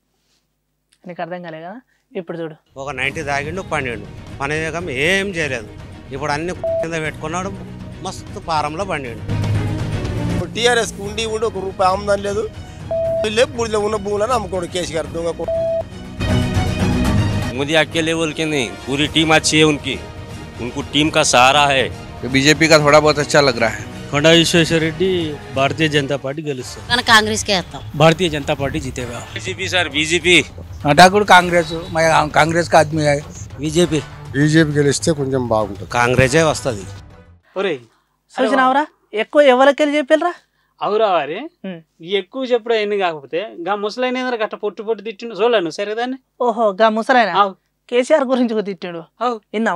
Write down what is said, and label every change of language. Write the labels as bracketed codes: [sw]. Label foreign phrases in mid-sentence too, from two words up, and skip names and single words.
[te] నీకు అర్థం కాలే కదా? ఇప్పుడు చూడు. ఒక 90 తాగిండు, పండిండు, పనివేగం ఏం చేయలేదు. ఇప్పుడు అన్ని కింద పెట్టుకున్నాడు, మస్తు పారంలో పండిండు. టీఆర్ఎస్ ఉండి ₹1 ఆమ్దాని లేదు. బుడిలో ఉన్న భూములను అమ్ముకోడు కేసీఆర్ దొంగ. [hi] मोदी अकेले बोल के नहीं, पूरी टीम अच्छी है उनको टीम का सहारा है. बीजेपी का थोड़ा बहुत अच्छा लग रहा है. [te] కొండా విశ్వేశ్వర రెడ్డి భారతీయ జనతా పార్టీ గెలుస్తుంది. మన కాంగ్రెస్ కే వేస్తాం. [hi] భారతీయ जनता पार्टी जीतेगा. बीजेपी सर, बीजेपी. हटा कांग्रेस, मैं कांग्रेस का आदमी है. बीजेपी [te] బీజేపీ గెలిస్తే కొంచెం బాగుంటుంది. కాంగ్రెసే వస్తుంది. చూసినావురా ఎక్కువ ఎవరికెళ్ళి చెప్పారా అవురా వారి ఎక్కువ చెప్పుడు ఎన్ని కాకపోతే గా ముసలైన గట్ట పొట్టు పొట్టు తిట్టిండు చూడలేను సరే దాన్ని. ఓహో గా ముసలైన కేసీఆర్ గురించి తిట్టిండు విన్నావా